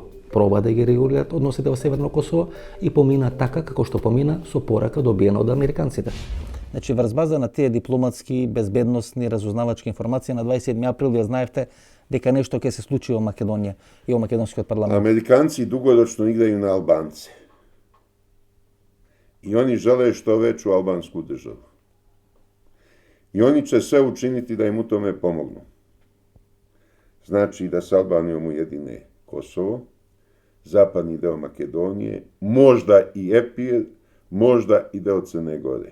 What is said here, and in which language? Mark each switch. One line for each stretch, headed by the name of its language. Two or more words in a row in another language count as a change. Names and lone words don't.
Macedonian: Проба да ги регулираат односите во Северно Косово и помина така како што помина со порака добиена од американците. Значи, врз база на тие дипломатски, безбедносни, разузнавачки информации на 27 април вие знаевте дека нешто ќе се случи во Македонија и во македонскиот парламент.
Serbian: Американци дугорочно играју на Албанци. I oni žele što veću albansku državu. I oni će sve učiniti da im u tome pomognu. Znači da s Albanijom ujedine Kosovo, zapadni deo Makedonije, možda i Epir, možda i deo Crne Gore.